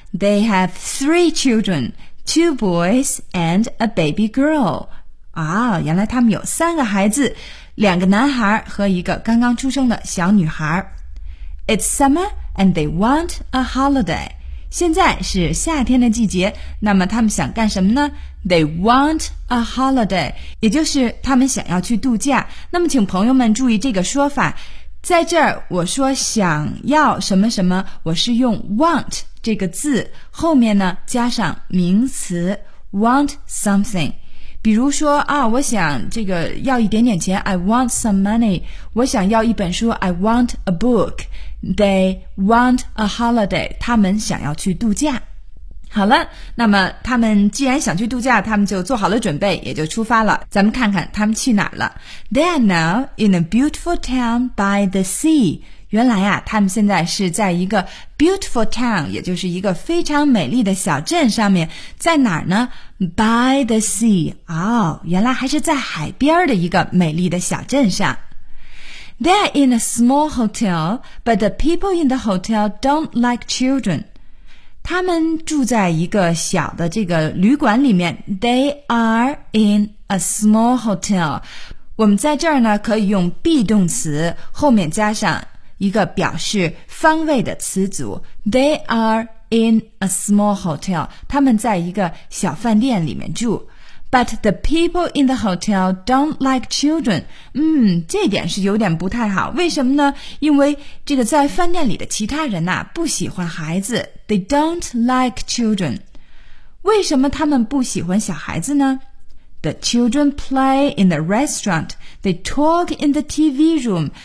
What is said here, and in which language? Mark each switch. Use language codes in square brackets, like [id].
[en] They have three childrenTwo boys and a baby girl. [zh] 啊，原来他们有三个孩子，两个男孩和一个刚刚出生的小女孩。 [en] It's summer and they want a holiday. [zh] 现在是夏天的季节，那么他们想干什么呢？ They want a holiday，也就是他们想要去度假。那么请朋友们注意这个说法，在这儿我说想要什么什么，我是用 want这个字后面呢加上名词 want something。比如说啊，我想这个要一点点钱， I want some money。我想要一本书， I want a book。 They want a holiday，他们想要去度假。好了，那么他们既然想去度假，他们就做好了准备，也就出发了。咱们看看他们去哪儿了。 [en] They are now in a beautiful town by the sea。 [zh] 原来啊，他们现在是在一个 beautiful town，也就是一个非常美丽的小镇上面。在哪儿呢？ [en] By the sea。 [zh] 哦，原来还是在海边的一个美丽的小镇上。 [en] They're in a small hotel, but the people in the hotel don't like children. [zh] 他们住在一个小的这个旅馆里面。 [en] They are in a small hotel。 [zh] 我们在这儿呢，可以用 be 动词，后面加上一个表示方位的词组。 [en] They are in a small hotel，他们在一个小饭店里面住。 But the people in the hotel don't like children。 [zh] 这点是有点不太好，为什么呢？因为这个在饭店里的其他人不喜欢孩子。 They don't like children。为什么他们不喜欢小孩子呢？ [en] The children play in the restaurant. They talk in the TV room.